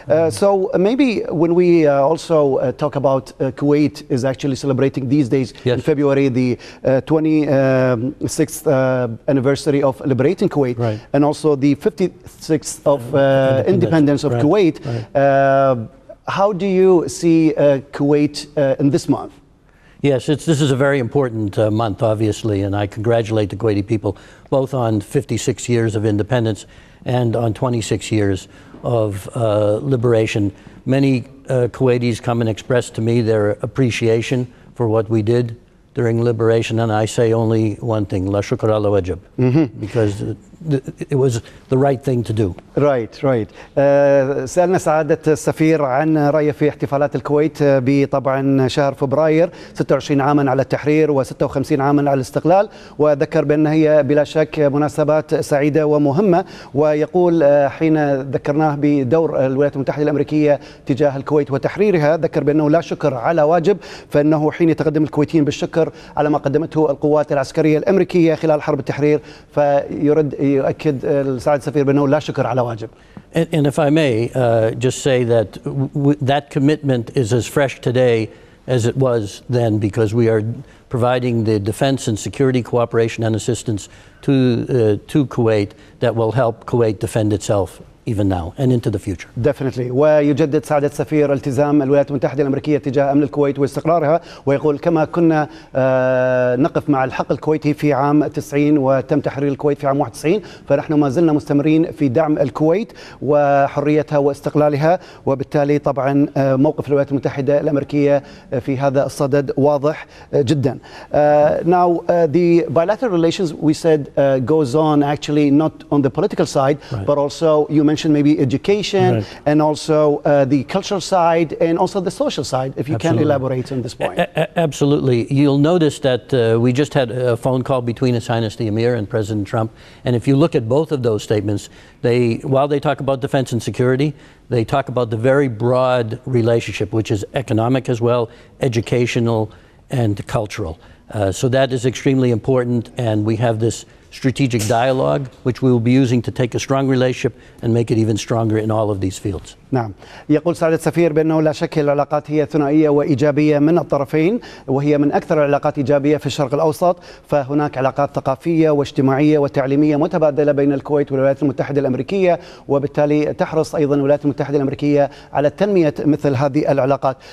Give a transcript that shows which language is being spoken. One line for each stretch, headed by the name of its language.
English: So maybe when we also talk about Kuwait is actually celebrating these days in February the 26th anniversary of liberating Kuwait, and also the 56th of independence of Kuwait. How do you see Kuwait in this month? Yes, this is a very important month, obviously, and I congratulate the Kuwaiti people both on 56 years of independence and on 26 years of liberation. Many Kuwaitis come and express to me their appreciation for what we did during liberation, and I say only one thing:
Arabic: La shukr ala wajib,
English: because it was the right thing to do. Right.
Arabic: سألنا سعادة السفير عن رأيه في احتفالات الكويت بطبعا شهر فبراير، 26 عاما على التحرير و56 عاما على الاستقلال، وذكر بأن هي بلا شك مناسبات سعيدة ومهمة، ويقول حين ذكرناه بدور الولايات المتحدة الأمريكية تجاه الكويت وتحريرها، ذكر بأنه لا شكر على واجب، فإنه حين يتقدم الكويتيين بالشكر على ما قدمته القوات العسكرية الأمريكية خلال حرب التحرير، فيرد يؤكد سعادة السفير بأنه لا شكر على واجب.
English: And if I may just say that that commitment is as fresh today as it was then, because we are providing the defense and security cooperation and assistance to Kuwait that will help Kuwait defend itself even now and into the future. Definitely.
Arabic: ويجدد سعادة السفير التزام الولايات المتحدة الأمريكية تجاه أمن الكويت واستقرارها، ويقول كما كنا نقف مع الحق الكويتي في عام 90 وتم تحرير الكويت في عام 91، فنحن ما زلنا مستمرين في دعم الكويت وحريتها واستقلالها، وبالتالي طبعا موقف الولايات المتحدة الأمريكية في هذا الصدد واضح جدا.
English: Now the bilateral relations we said goes on actually not on the political side, but also you mentioned maybe education and also the cultural side and also the social side, if you can elaborate on this point. Absolutely. You'll notice that we just had a phone call between His Highness the Emir and President Trump, and if you look at both of those statements, while they talk about defense and security, they talk about the very broad relationship, which is economic as well, educational and cultural. So that is extremely important, and we have this strategic dialogue, which we will be using to take a strong relationship and make it even stronger in all of these fields.
Arabic: نعم. يقول سعادة السفير بأنه لا شك العلاقات هي ثنائية وإيجابية من الطرفين، وهي من أكثر العلاقات إيجابية في الشرق الأوسط، فهناك علاقات ثقافية واجتماعية وتعليمية متبادلة بين الكويت والولايات المتحدة الأمريكية، وبالتالي تحرص أيضا الولايات المتحدة الأمريكية على تنمية مثل هذه العلاقات.